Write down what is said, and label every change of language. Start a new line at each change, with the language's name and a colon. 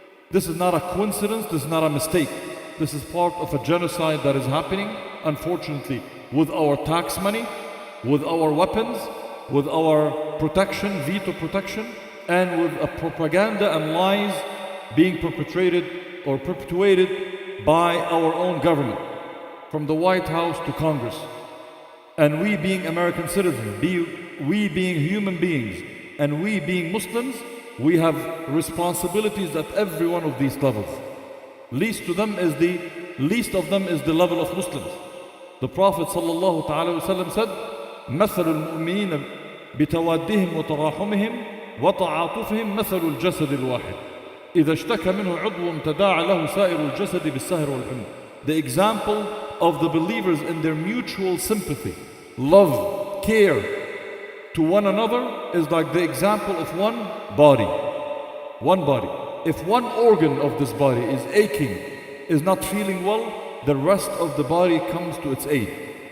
English: This is not a coincidence, this is not a mistake. This is part of a genocide that is happening, unfortunately, with our tax money, with our weapons, with our protection, veto protection, and with a propaganda and lies being perpetrated or perpetuated by our own government, from the White House to Congress. And we being American citizens, we being human beings, and we being Muslims, we have responsibilities at every one of these levels. Least of them is the level of Muslims. The Prophet sallallahu ta'ala wasallam said,
Arabic: مثل المؤمنين بتوادهم وتراحمهم وتعاطفهم مثل الجسد الواحد إذا اشتكى منه عضو تداعى له سائر الجسد بالسهر والحمى.
English: The example of the believers in their mutual sympathy, love, care to one another is like the example of one body. One body. If one organ of this body is aching, is not feeling well, the rest of the body comes to its aid.